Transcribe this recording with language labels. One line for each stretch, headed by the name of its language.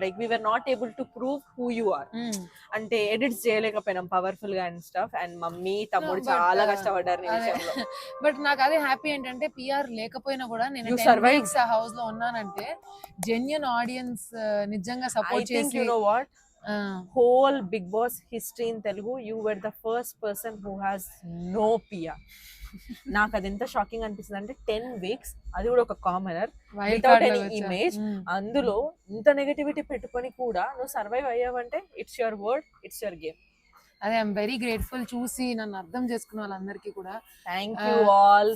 English: Like we were not able to prove who you are.
Telugu: అంటే edits చేయలేకపోయినాం powerful గా and stuff. And mummy తమ్ముడు చాలా కష్టపడ్డారు ఈ విషయంలో. బట్ నాకు అదే హ్యాపీ ఏంటంటే, పిఆర్ లేకపోయినా కూడా నేను హౌస్ లో ఉన్నానంటే జెన్యూన్ ఆడియన్స్ నిజంగా సపోర్ట్ చేసి,
English: You know what, whole Big Boss history in Telugu, you were the first person who has no PR.
Telugu: నాకు అది ఎంత షాకింగ్ అనిపిస్తుంది అంటే, 10 weeks అది కూడా ఒక కామనర్
English: without any image,
Telugu: అందులో ఇంత నెగటివిటీ పెట్టుకొని కూడా నువ్వు survive అయ్యావంటే
English: It's your word, it's your game. అదే I'm very grateful.
Telugu: చూసి నన్ను అర్థం చేసుకున్న వాళ్ళందరికీ కూడా
English: thank you all